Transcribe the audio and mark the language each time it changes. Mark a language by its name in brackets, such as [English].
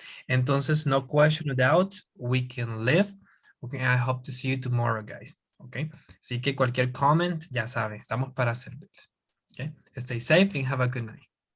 [English] Entonces, no question or doubts, we can live. Okay, I hope to see you tomorrow, guys. [Spanish] Ok, así que cualquier comment, ya saben, estamos para servirles. [English] Ok, stay safe and have a good night.